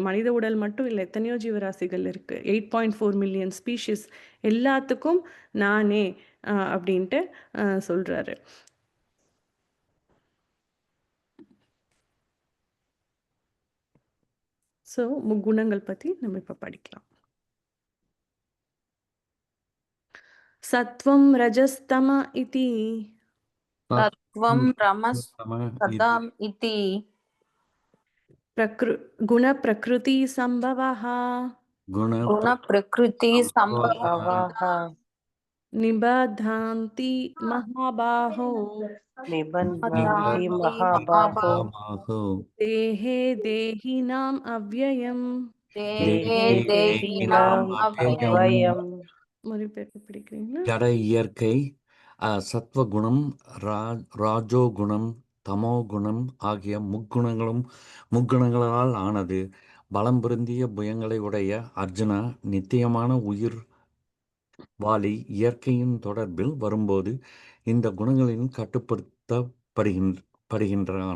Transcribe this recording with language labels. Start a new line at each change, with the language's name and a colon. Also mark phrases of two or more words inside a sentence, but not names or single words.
Tamil: மனித உடல் மட்டும் இல்ல, எத்தனையோ ஜீவராசிகள் இருக்கு. 8.4
English: million species
Tamil: எல்லாத்துக்கும் நானே அப்படின்ட்டு சொல்றாரு. ஸோ முக்குணங்கள் பத்தி நம்ம இப்ப படிக்கலாம்.
Sanskrit: सत्त्वं रजस्तम इति तत्त्वं रमस्तदाम् इति गुणप्रकृति संभवः गुणप्रकृति गुणप्रकृतिसम्भवः निबध्नान्ति महाबाहो निबध्नान्ति महाबाहो महाबाहो देहे देहिनाम् अव्ययम् देहे देहिनाम् अव्ययम्
Tamil: மொழிபெயர்ப்பு பிடிக்கிறீங்களா? ஜட இயற்கை சத்வகுணம் ராஜோகுணம் தமோகுணம் ஆகிய முக்குணங்களால் ஆனது. பலம் பொருந்திய புயங்களை உடைய அர்ஜுனா, நித்தியமான உயிர் வாலி இயற்கையின் தொடர்பில் வரும்போது இந்த குணங்களின் கட்டுப்படுத்தப்படுகின்றான்.